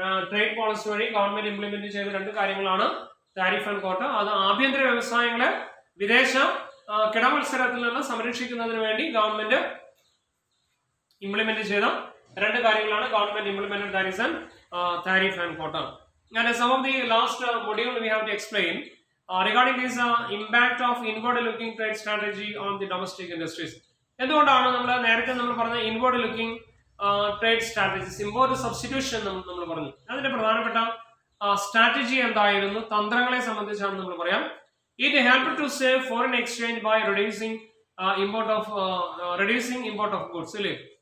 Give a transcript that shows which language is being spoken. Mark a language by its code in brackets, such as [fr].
[ml] Trade policy വഴി government implement ചെയ്ത 2 കാര്യങ്ങളാണ് താരിഫ് ആൻഡ് കോട്ട. അത് ആഭ്യന്തര വ്യവസായങ്ങളെ വിദേശ കിടമത്സരത്തിൽ നിന്ന് സംരക്ഷിക്കുന്നതിന് വേണ്ടി ഗവൺമെന്റ് ഇംപ്ലിമെന്റ് ചെയ്ത 2 കാര്യങ്ങളാണ് [en] Government implemented tariff and quota. And some of the last module we have to explain regarding this impact of inward looking trade strategy on the domestic industries. [ml] എന്തുകൊണ്ടാണ് നമ്മൾ നേരത്തെ നമ്മൾ പറഞ്ഞ inward looking trade strategies, import substitution നമ്മൾ പറഞ്ഞു. അതിന്റെ പ്രധാനപ്പെട്ട സ്ട്രാറ്റജി എന്തായിരുന്നു, തന്ത്രങ്ങളെ സംബന്ധിച്ചാണ് നമ്മൾ പറയാം. [en] It help to save foreign exchange by reducing import of goods അല്ലേ.